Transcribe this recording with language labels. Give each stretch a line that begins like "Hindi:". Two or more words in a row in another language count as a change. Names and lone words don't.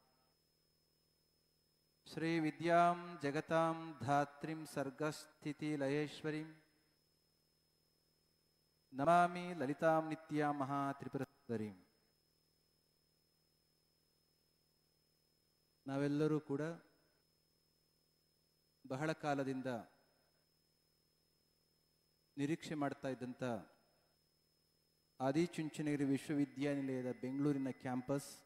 Sanskrit: श्रीविद्यां जगतां धात्रीं सर्गस्थितिलयेश्वरीं नमामि ललितां नित्यां महात्रिपुरसुन्दरीं.
Kannada: ನಾವೆಲ್ಲರೂ ಕೂಡ ಬಹಳ ಕಾಲದಿಂದ ನಿರೀಕ್ಷೆ ಮಾಡ್ತಾ ಇದ್ದಂಥ ಆದಿಚುಂಚನಗಿರಿ ವಿಶ್ವವಿದ್ಯಾನಿಲಯದ ಬೆಂಗಳೂರಿನ ಕ್ಯಾಂಪಸ್